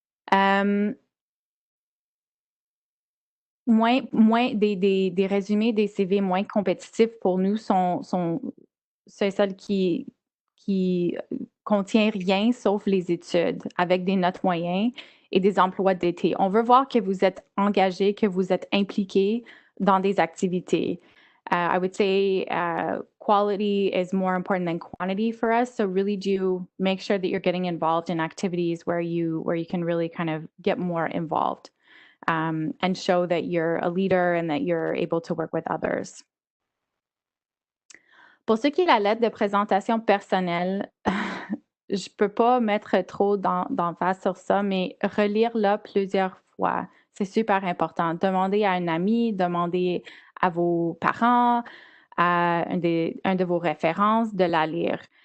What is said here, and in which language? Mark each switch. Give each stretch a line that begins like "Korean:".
French: Des résumés, des CV moins compétitifs pour nous sont celles qui contient rien sauf les études avec des notes moyennes et des emplois d'été. On veut voir que vous êtes engagé, que vous êtes impliqué dans des activités.
English: I would say quality is more important than quantity for us. So really do make sure that you're getting involved in activities where you can really kind of get more involved and show that you're a leader and that you're able to work with others.
French: Pour ce qui est de la lettre de présentation personnelle, je ne peux pas mettre trop d'emphase sur ça, mais relire-la plusieurs fois, c'est super important. Demandez à un ami, demandez à vos parents, à un de vos références de la lire.